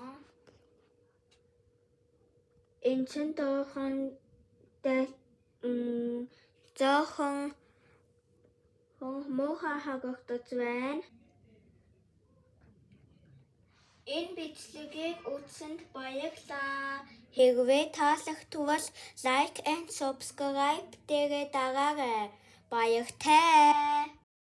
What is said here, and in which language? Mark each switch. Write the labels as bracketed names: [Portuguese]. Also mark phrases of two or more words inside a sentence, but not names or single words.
[Mongolian] Энэ ч жоохон муухай харагдаж байна. Энэ бичлэгийг үзсэнд баярлалаа. Хэрвээ таалагдвал [English] like and subscribe [Mongolian] дээрээ дараарай. Баяртай.